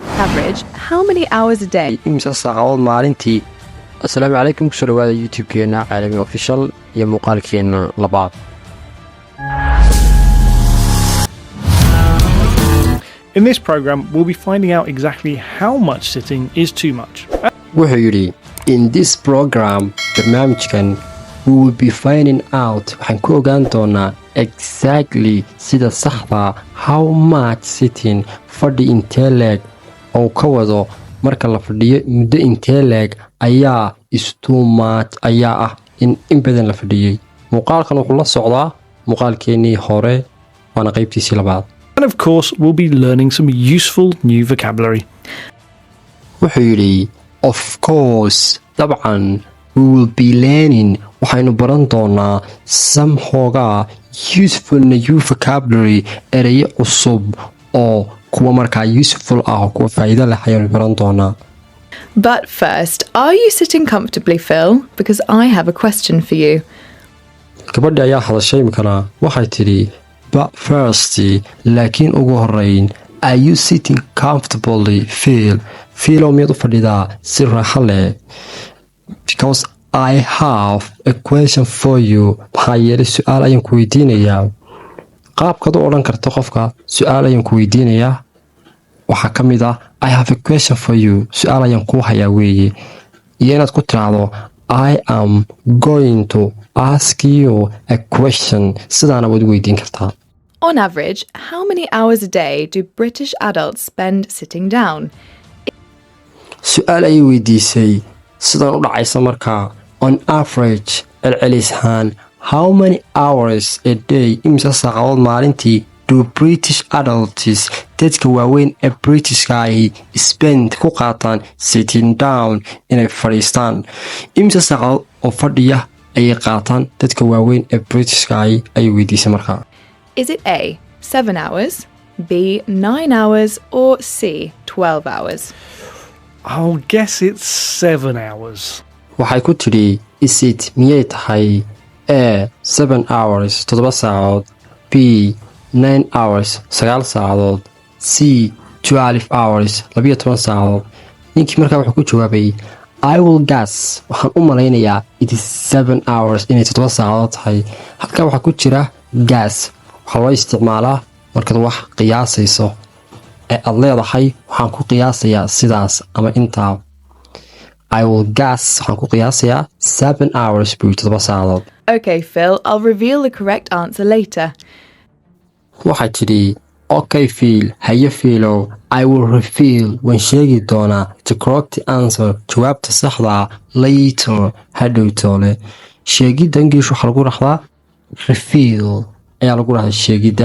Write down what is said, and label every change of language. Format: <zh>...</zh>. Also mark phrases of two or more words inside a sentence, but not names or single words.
<en>Average, how many hours a day?</en> <so>imisa saacadood maalintii. Assalaamu calaykum, kusoo dhawaada YouTube-keena Caalami Official iyo muuqaalkeena labaad.</so> <en>In this program, we'll be finding out exactly how much sitting is too much.</en> <so>Wuxuu yidhi,</so> <en>in this program, barnaamijkan, we will be finding out,</en> <so>waxaan ku ogaan doonaa exactly sida saxda</so> <en>how much sitting</en> <so>fadhi intee leeg oo ka wado marka la fadhiyo muddo intee leeg ayaa</so> <en>is too much</en> <so>ayaa ah in badan la fadhiyey. Muuqaalkan wuxuu la socdaa muuqaalkeenii hore waana qaybtiisii labaad.</so> <en>And of course, we'll be learning some useful new vocabulary.</en> <so>Wuxuu yidhi,</so> <en>of course, dabcan, we will be learning,</en> <so>waxaynu baran doonaa some hoogaa</so> <en>useful new vocabulary,</en> <so>erayo cusub oo kuwa markaa useful ah oo kuwa faa'iido leh ayaynu baran doonaa.</so> <en>But first, are you sitting comfortably, Phil? Because I have a question for you.</en> <so>Gabadhi ayaa hadashay imikana waxay tidhi,</so> <en>but first,</en> <so>laakiin ugu horreyn,</so> <en>are you sitting comfortably, Phil?</en> <so>Philo miyaad u fadhidaa si raaxo leh?</so> <en>Because I have a question for you.</en> <so>Maxaa yeelay su'aal ayaan ku weydiinayaa. Qaabkaad u odhan karto qofka su'aal ayaan ku weydiinayaa waxaa ka mid ah</so> <en>I have a question for you.</en> <so>Su'aal ayaan kuu hayaa weeye. Iyo inaad ku tiraahdo</so> <en>I am going to ask you a question.</en> <so>Sidaana waad u weydiin kartaa.</so> <en>On average, how many hours a day do British adults spend sitting down?</en> <so>Su'aal ayay weydiisay sidan u dhacaysa markaa</so> <en>on average</en> <so>celcelis ahaan</so> <en>how many hours a day</en> <so>imisa saacadood maalintii</so> <en>do British adults</en> <so>dadka waaweyn ee Britishka ahi spend ku qaataan</so> <en>sitting down</en> <so>inay fadhiistaan. Imisa saacadood oo fadhiya ayay qaataan dadka waaweyn ee Britishka ahi ayay weydiisay markaa.</so> <en>Is it A, 7 hours, B, 9 hours, or C, 12 hours? I'll guess it's 7 hours.</en> <so>Waxay ku tidhi,</so> <en>is it</en> <so>miyay tahay A, 7 hours 7 saacadood, B, 9 hours 9 saacadood, C, 12 hours 12 saacadood. Ninkii markaa wuxuu ku jawaabay,</so> <en>I will guess,</en> <so>waxaan u malaynayaa</so> <en>it is 7 hours</en> <so>inay 7 saacadood tahay. Halkaa waxaa ku jira guess. Waxaa loo isticmaalaa markaad wax qiyaasayso ee aad leedahay waxaan ku qiyaasayaa sidaas ama intaa.</so> <en>I will guess,</en> <so>waxaan ku qiyaasayaa 7 hours buu 7 saacadood.</so> <en>Okay, Phil, I'll reveal the correct answer later.</en> <so>Waxay tidhi, okay Phil, haye Philow,</so> <en>I will reveal</en> <so>waan sheegi doonaa</so> <en>the correct answer</en> <so>jawaabta saxda</so> <en>later</en> <so>hadhow toole. Sheegidda English waxaa lagu raxdaa reveal ayaa lagu raxdaa sheegidda.</so>